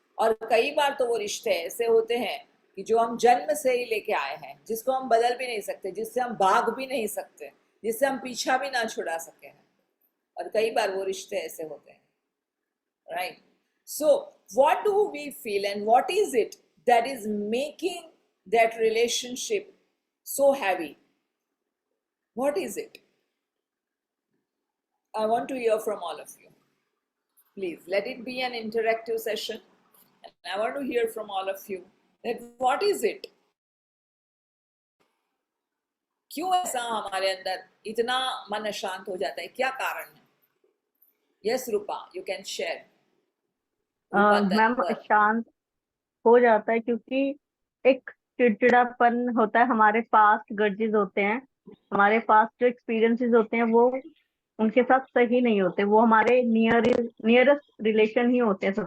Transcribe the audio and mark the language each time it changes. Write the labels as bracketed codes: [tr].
[hi] और कई बार तो वो रिश्ते ऐसे होते हैं कि जो हम जन्म से ही लेके आए हैं, जिसको हम बदल भी नहीं सकते, जिससे हम भाग भी नहीं सकते, जिससे हम पीछा भी ना छुड़ा सके हैं, और कई बार वो रिश्ते ऐसे होते हैं, right. [en] So what do we feel and what is it that is making that relationship so heavy? What is it? I want to hear from all of you. Please let it be an interactive session, and I want to hear from all of you that what is it? [hi] क्यों ऐसा हमारे अंदर इतना मन अशांत हो जाता है, क्या कारण है? [en] Yes, Rupa, you can share. [hi] Ma'am शांत हो जाता है क्योंकि एक चिड़चिड़ापन होता है, हमारे पास्ट ग्रजेस होते हैं, हमारे पास्ट जो एक्सपीरियंसेस होते हैं वो उनके साथ सही नहीं होते, वो हमारे नियरेस्ट रिलेशन ही होते हैं.